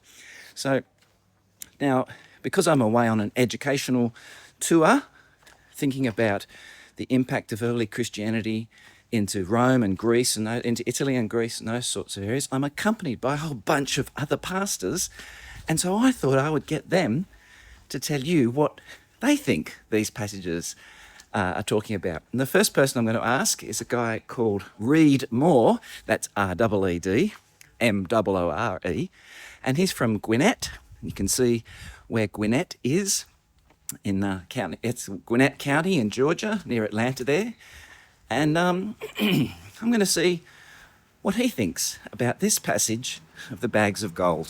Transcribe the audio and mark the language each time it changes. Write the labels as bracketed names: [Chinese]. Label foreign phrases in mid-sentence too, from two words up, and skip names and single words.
[English] So now, because I'm away on an educational tour, thinking about the impact of early Christianity into Rome and Greece and into Italy and Greece and those sorts of areas, I'm accompanied by a whole bunch of other pastors. And so I thought I would get them to tell you what they think these passages are talking about. And the first person I'm going to ask is a guy called Reed Moore. That's R-E-E-D, M-O-O-R-E. And he's from Gwinnett. You can see where Gwinnett is in county. It's Gwinnett County in Georgia, near Atlanta there. And I'm going to see what he thinks about this passage of the bags of gold.